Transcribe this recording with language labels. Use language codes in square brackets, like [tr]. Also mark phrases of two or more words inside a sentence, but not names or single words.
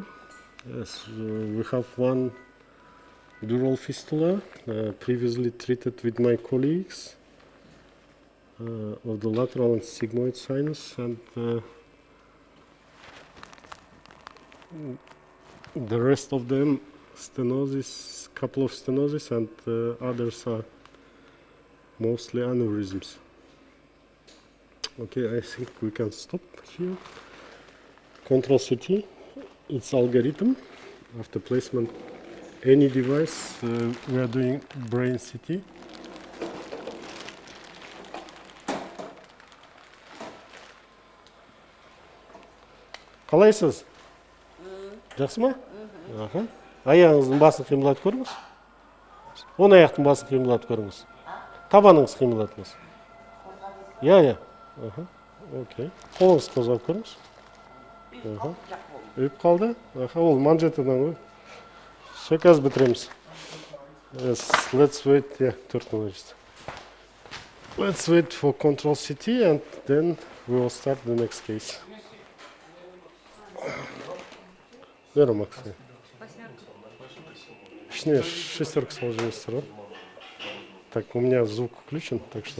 [en] Yes, we have one dural fistula, previously treated with my colleagues of the lateral and sigmoid sinus, and the rest of them stenosis, couple of stenosis, and others are mostly aneurysms. Okay, I think we can stop here. Control CT, its algorithm. After placement, any device, we are doing brain CT. [kk] Қалайсыз? Жақсы ма? Аха. Аяғыңыздың басын қимылдатып көріңіз. Оң аяқтың басын қимылдатып көріңіз. Табаныңыз қимылдатыңыз. Я. Аха. Окей. Қолыңызды қозғап көріңіз. Аха. Үйіп қалды. Аха, ол манжетадан ғой. Все, қазір бітіреміз. [en] Yes, let's wait. Yeah, 4 minutes. Let's wait for control CT, and then we will start the next case. [ru] Здорово, Максим. Точнее, шестерка сложилась. Так, у меня звук включен, так что...